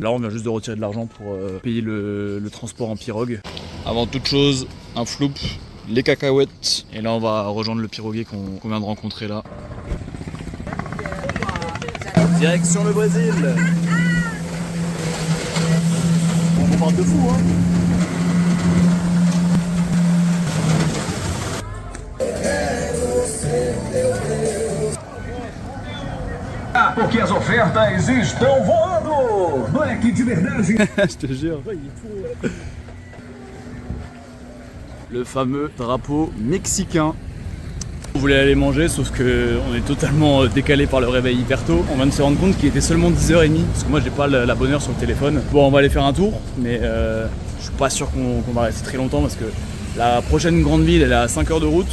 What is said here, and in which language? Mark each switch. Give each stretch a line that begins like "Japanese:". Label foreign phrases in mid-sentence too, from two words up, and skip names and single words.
French: Là on vient juste de retirer de l'argent pour payer le transport en pirogue. Avant toute chose, un floup, les cacahuètes. Et là on va rejoindre le piroguier qu'on vient de rencontrer là. Direction le Brésil. On parle de fou hein.
Portuguese: Porque as ofertas estão voando! Moleque de verdade!
French: Je te jure. Le fameux drapeau mexicain. On voulait aller manger, sauf que on est totalement décalé par le réveil hyper tôt. On vient de se rendre compte qu'il était seulement 10h30, parce que moi j'ai pas la bonne heure sur le téléphone. Bon, on va aller faire un tour, mais je suis pas sûr qu'on va rester très longtemps, parce que la prochaine grande ville elle est à 5 heures de route.